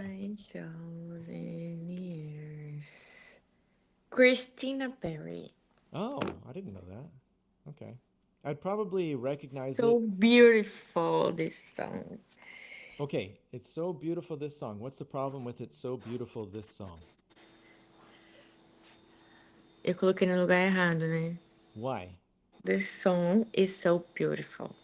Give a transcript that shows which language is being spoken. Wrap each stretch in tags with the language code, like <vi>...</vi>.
<en>1,000 years. Christina Perry. Oh, I didn't know that. Okay. I'd probably recognize So it. beautiful, this song. Okay, it's so beautiful this song. What's the problem with it's so beautiful this song?</en> <pt>Eu coloquei no lugar errado, né?</pt> <en>Why? This song is so beautiful.</en>